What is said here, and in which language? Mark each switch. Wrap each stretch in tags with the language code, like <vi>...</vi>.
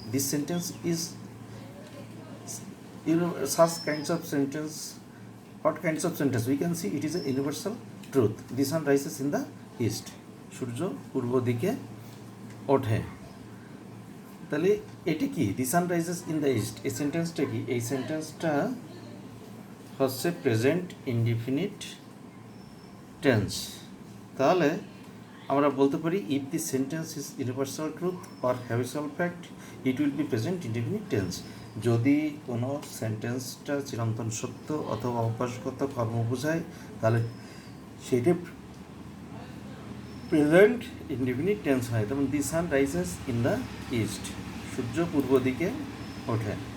<en>This sentence is, such kinds of sentence. What kinds of sentence? We can see it is a universal truth. The sun rises in the east.</en> <bn>সূর্য পূর্ব দিকে ওঠে। তাহলে এটি কি?</bn> <en>The sun rises in the east.</en> <bn>এই সেন্টেন্সটা কি? এই সেন্টেন্সটা হচ্ছে প্রেজেন্ট ইনডিফিনিট টেন্স। তাহলে আমরা বলতে পারি</bn> <en>if the sentence is universal truth or habitual fact, it will be present indefinite tense.</en> <bn>যদি কোনো সেন্টেন্সটা চিরন্তন সত্য অথবা অভ্যাসগত কর্ম বোঝায় তাহলে সেটা প্রেজেন্ট ইনডিফিনিট টেন্স হয়।</bn> <en>যেমন the sun rises in the east,</en> <bn>সূর্য পূর্ব দিকে ওঠে।</bn>